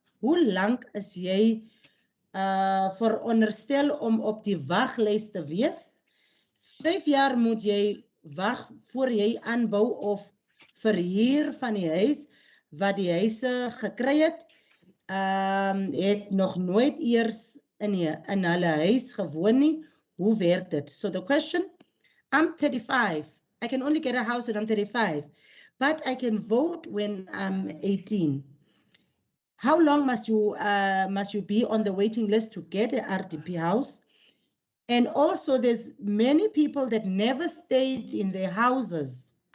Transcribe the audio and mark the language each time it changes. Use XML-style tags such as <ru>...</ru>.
<af>Hoe lank is jy veronderstel om op die waglys te wees? 5 jaar moet jy wag voor jy aanbou of verhuur van die huis wat die huise gekry het. Het nog nooit eers in hulle huis gewoon nie. Hoe werk dit?</af> <en>So the question, I'm 35. I can only get a house when I'm 35, but I can vote when I'm 18. How long must you be on the waiting list to get a RDP house? And also there's many people that never stayed in their houses.</en>